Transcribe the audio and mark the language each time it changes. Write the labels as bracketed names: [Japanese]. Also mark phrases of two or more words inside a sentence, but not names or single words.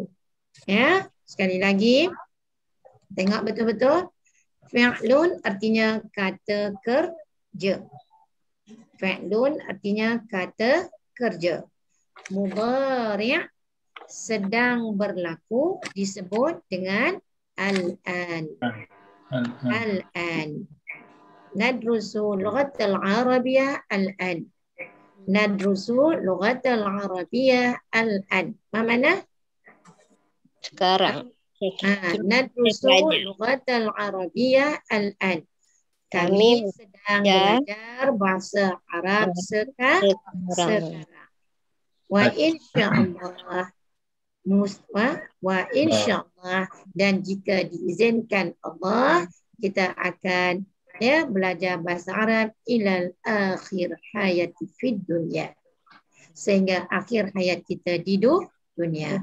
[Malay] Ya, sekali lagi. Tengok betul-betul. Fi'lun artinya kata kerja. Fi'lun artinya kata kerja. Mudhari' sedang berlaku disebut dengan al-an. [Arabic] Al-an. ندرس اللغة العربية الآن. ندرس اللغة العربية الآن. [Malay] Apa makna? Sekarang. [Arabic] ندرس اللغة العربية الآن. [Malay] Kami sedang belajar bahasa Arab sekarang. [Arabic] وإن شاء الله [Malay] dan jika diizinkan Allah kita akan belajar bahasa Arab [Arabic] إلى آخر حياتي في الدنيا, [Malay] sehingga akhir hayat kita di dunia.